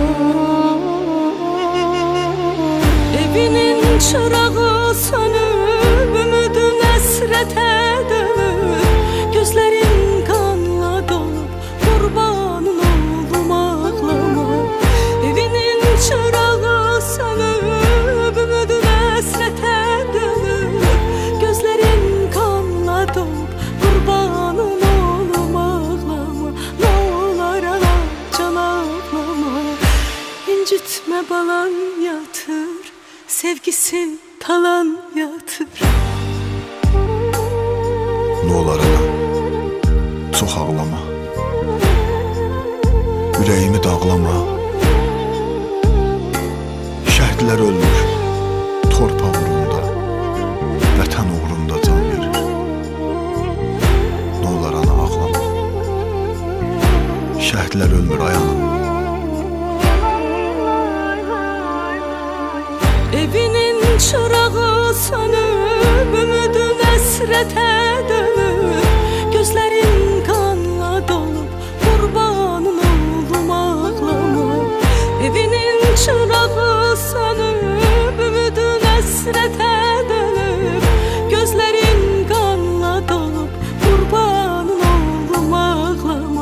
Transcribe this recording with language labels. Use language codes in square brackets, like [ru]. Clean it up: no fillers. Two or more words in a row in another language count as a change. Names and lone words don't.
[tr] Evinin çırağı sönüp, ümidin əsrətə dönüp, gözlerin kanla dolup, kurbanın oldum ağlama. Evinin çırağı sönüp, ümidin əsrətə dönüp, gözlerin kanla dolup, kurbanın oldum ağlama. Ne olar ana can ağlama. İncitme balan yatır, sevgisi talan yatır. Ne olar ana, [az] çox ağlama, ürəyimi dağlama. Şəhidlər ölmür, torpaq uğrunda, vətən uğrunda can verir. [tr] Ne olar ana ağlama, [az] şəhidlər ölmür ay ana. [tr] Evinin çırağı sönüp, ümidin əsrətə dönüp, gözlerin kanla dolup, kurbanın oldum ağlama. Evinin çırağı sönüp, ümidin əsrətə dönüp, gözlerin kanla dolup, kurbanın oldum ağlama.